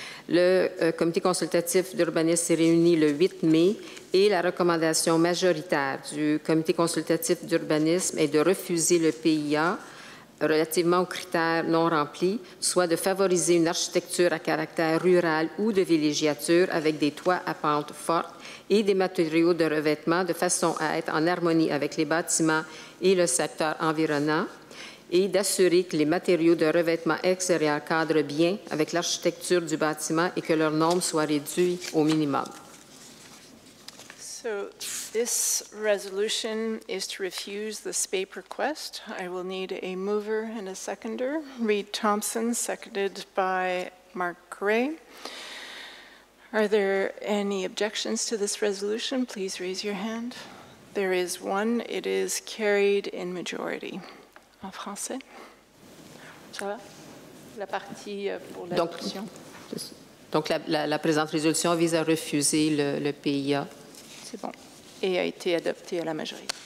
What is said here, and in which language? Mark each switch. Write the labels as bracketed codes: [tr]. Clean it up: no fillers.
[fr] Le comité consultatif d'urbanisme s'est réuni le 8 mai et la recommandation majoritaire du comité consultatif d'urbanisme est de refuser le PIA relativement aux critères non remplis, soit de favoriser une architecture à caractère rural ou de villégiature avec des toits à pente forte et des matériaux de revêtement de façon à être en harmonie avec les bâtiments et le secteur environnant, et d'assurer que les matériaux de revêtement extérieur cadrent bien avec l'architecture du bâtiment et que leur nombre soit réduit au minimum. [en] So this resolution is to refuse the SPAPE request. I will need a mover and a seconder. Reed Thompson, seconded by Mark Gray. Are there any objections to this resolution? Please raise your hand. There is one. It is carried in majority. [fr] En français. Ça va? La partie pour l'adoption. Donc la présente résolution vise à refuser le PIA. C'est bon. Et a été adopté à la majorité.